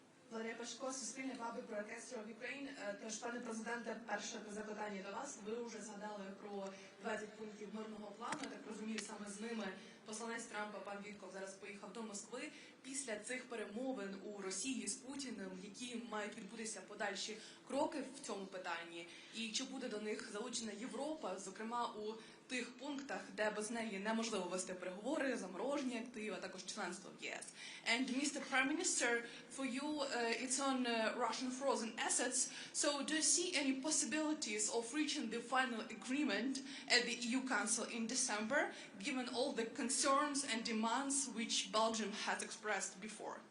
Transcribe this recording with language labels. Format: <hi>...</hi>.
<uk>Валерія Пашко, Суспільне,</uk> <en>Public Broadcaster of Ukraine.</en> <uk>Тож, пане президенте, перше запитання до вас. Ви вже згадали про 20 пунктів мирного плану. Я так розумію, саме з ними посланець Трампа, пан Вітков, зараз поїхав до Москви. після цих перемовин у Росії з Путіним, які мають відбутися подальші кроки в цьому питанні, і чи буде до них залучена Європа, зокрема у тих пунктах, де без неї неможливо вести переговори, заморожені активи, а також членство в ЄС.</uk> <en>And Mr. Prime Minister, for you, it's on Russian frozen assets. So do you see any possibilities of reaching the final agreement at the EU Council in December, given all the concerns and demands which Belgium has expressed before?</en>